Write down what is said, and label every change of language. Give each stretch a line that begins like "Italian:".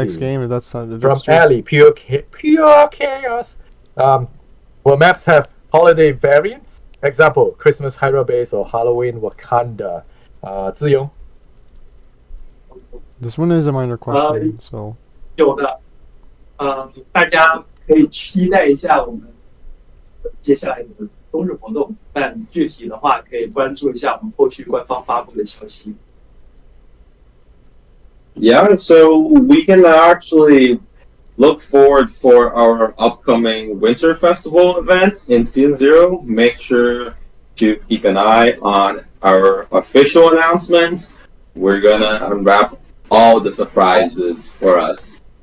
English: next game. If that's not From Ali, pure chaos. Will maps have holiday variants? Example: Christmas Hyrule Base or Halloween Wakanda. Ziyong. This one is a minor question, so
Chinese: 有的，大家可以期待一下我们接下来的冬日活动，但具体的话可以关注一下我们后续官方发布的消息。
English: Yeah, so we can actually look forward for our upcoming Winter Festival event in Season 0. Make sure to keep an eye on our official announcements. We're gonna unwrap all the surprises for us.